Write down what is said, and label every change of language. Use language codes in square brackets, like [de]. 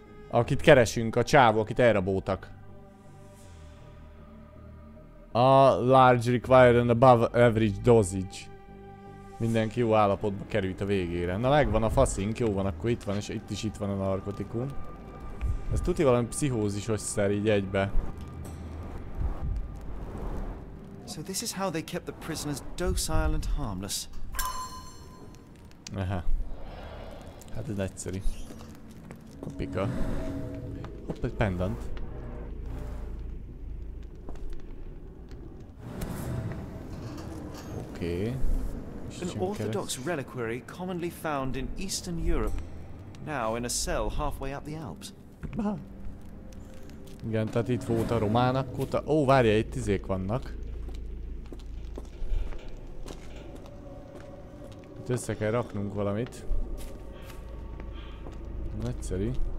[hu] Akit keresünk, a csávó, akit elraboltak. [en] A large required and above average dosage. [hu] Mindenki jó állapotba került a végére. Na megvan a faszink, jó van, akkor itt van, és itt van a narkotikum. Ez tuti valami pszichózisos szer így egybe. [en] So this is how they kept the prisoners docile and harmless. [hu] Aha. Hát ez egyszerű. Hoppika. Hopp, egy pendant. Oké. [en] An orthodox reliquary commonly found in Eastern Europe. Now in a cell halfway up the Alps. [hu] Igen, tehát itt volt a románok óta. Ó, várjál, itt izék vannak. Itt össze kell raknunk valamit. Nagyszerű.